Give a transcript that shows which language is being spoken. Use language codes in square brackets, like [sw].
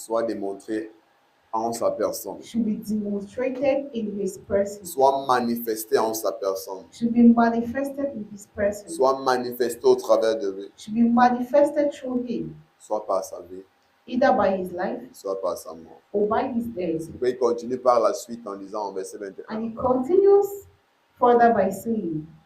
[fr] soit démontrée en sa personne, [en] should be demonstrated in his person, [fr] soit manifestée en sa personne, [en] should be manifested in his person, [fr] soit manifestée au travers de lui, [en] should be manifested through him, [fr] soit par sa vie, [en] either by his life [fr] soit par sa mort. [en] or by his death. [fr] Et puis il continue par la suite en disant en verset 21, [en] And he continues further by saying,